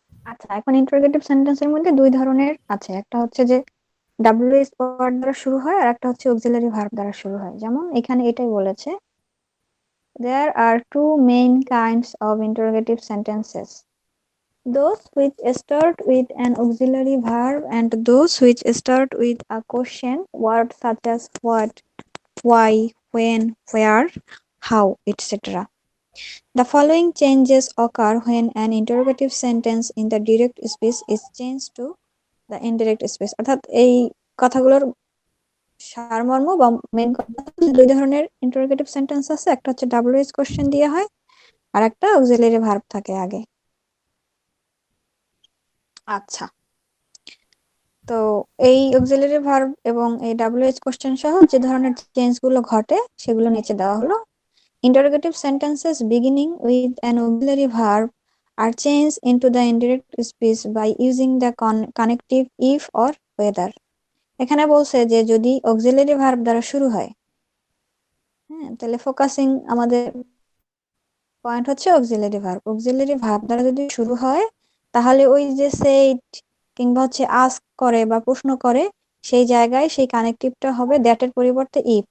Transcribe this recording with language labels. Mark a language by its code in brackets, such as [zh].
[bn] আচ্ছা, এখন ইন্টারোগেটিভ সেন্টেন্সের মধ্যে দুই ধরনের আছে। একটা হচ্ছে যে ডাব্লিউএস ওয়ার্ড দ্বারা শুরু হয়, আর একটা হচ্ছে অক্সিলারি ভার্ব দ্বারা শুরু হয়। যেমন এখানে এটাই বলেছে, [en] there are two main kinds of interrogative sentences: those which start with an auxiliary verb and those which start with a question word such as what, why, when, where, how, etc. The following changes occur when an interrogative sentence in the direct speech is changed to the indirect speech. [bn] অর্থাৎ এই কথাগুলোর সারমর্ম বা main কথা, দুই ধরনের interrogative sentence আছে। একটা হচ্ছে ডাব্লিউএস কোশ্চেন দিয়ে হয়, আর একটা অক্সিলারি ভার্ব থাকে আগে। আচ্ছা, তো এই অক্সিলারি ভার্ব এবং এই ডাব্লিউএস কোশ্চেন সহ যে ধরনের চেঞ্জ গুলো ঘটে সেগুলো নিচে দেওয়া হলো। [en] Interrogative sentences beginning with an auxiliary verb are changed into the indirect speech by using the connective if or whether. [bn] এখানে বলছে যে যদি অক্সিলারি ভার্ব দ্বারা শুরু হয়, হ্যাঁ, তাহলে ফোকাসিং আমাদের পয়েন্ট হচ্ছে অক্সিলারি ভার্ব। অক্সিলারি ভার্ব দ্বারা যদি শুরু হয়, তাহলে ওই যে সেইড কিংবা হচ্ছে আস্ক করে বা প্রশ্ন করে, সেই জায়গায় সেই কানেকটিভটা হবে দ্যাট এর পরিবর্তে ইফ।